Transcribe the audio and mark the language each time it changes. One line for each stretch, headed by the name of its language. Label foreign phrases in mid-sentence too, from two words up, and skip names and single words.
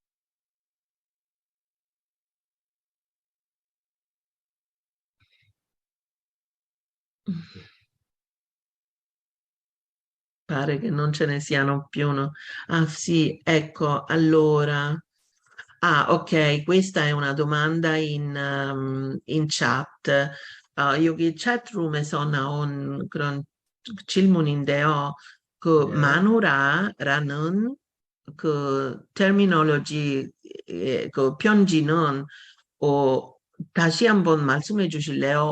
Italian: Pare che non ce ne siano più. Ah sì, ecco, allora. Ah, ok, questa è una domanda in chat.
Korean: 여기 chatroom에서 나온 그런 질문인데요. 그 예. 마누라라는 그 terminology, 그 편지는 다시 한번 말씀해 주실래요?